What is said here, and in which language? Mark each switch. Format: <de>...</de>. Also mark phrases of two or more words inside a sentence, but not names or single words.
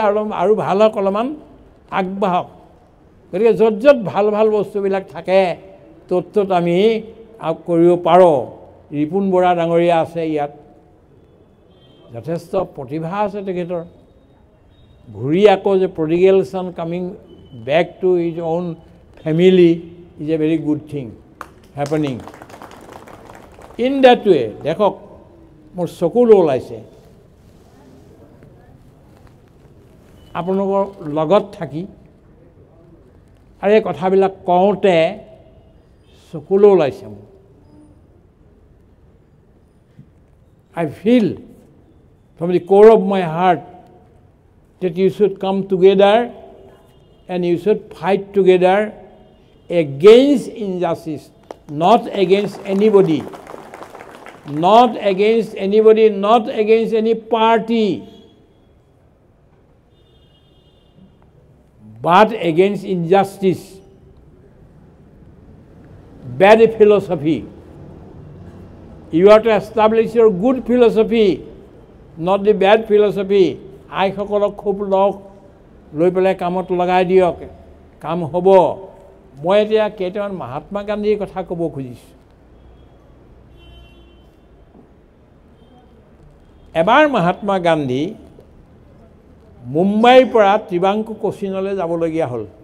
<as>আৰু ভাল হওক অলপমান আগবাঢ়ক গতিকে য'ত য'ত ভাল ভাল বস্তুবিলাক থাকে ত'ত আমি কৰিব পাৰোঁ ৰিপুণ বৰা ডাঙৰীয়া আছে ইয়াত যথেষ্ট প্ৰতিভা আছে তেখেতৰ ঘূৰি আকৌ যে</as> <en>prodigal son coming back to his own family is a very good thing happening in that way</en> <as>দেখক মোৰ চকুলো ওলাইছে আপোনালোকৰ লগত থাকি আৰু এই কথাবিলাক কওঁতে চকুলো ওলাইছে মোৰ I</as> <en>feel from the core of my heart that you should come together and you should fight together against injustice, not against anybody, not against anybody, not against any party, but against injustice, bad philosophy. You have to establish your good philosophy, not the bad philosophy.</en> <as>আইসকলক খুব লওক লৈ পেলাই কামত লগাই দিয়ক কাম হ'ব মই এতিয়া কেইটামান মহাত্মা গান্ধীৰ কথা ক'ব খুজিছোঁ এবাৰ মহাত্মা গান্ধী মুম্বাইৰ পৰা ত্ৰিবাংকু কোচিনলৈ যাবলগীয়া হ'ল</as>